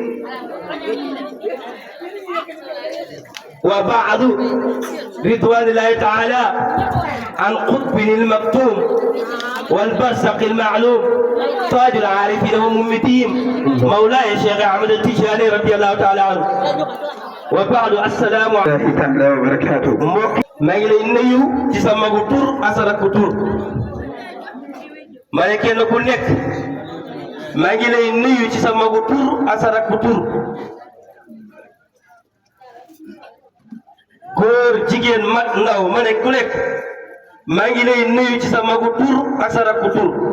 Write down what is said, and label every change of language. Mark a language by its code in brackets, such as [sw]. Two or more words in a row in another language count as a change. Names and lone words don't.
[ar] وبعد رضوان الله تعالى عن قطب المكتوم والبرزق المعلوم تاج العارفين وممتين مولاي الشيخ أحمد التجاني رضي الله تعالى عنه وبعد السلام عليكم ورحمة الله وبركاته [wo] ما ngi lay nuyu ci sa magu tur asara ko tur ma ne kenn ku nekk maa ngi lay nuyu ci sa magu tur asara ko tur góor jigéen mag ndaw ma ne ku nekk maa ngi lay nuyu ci sa magu tur ak sa rakku tur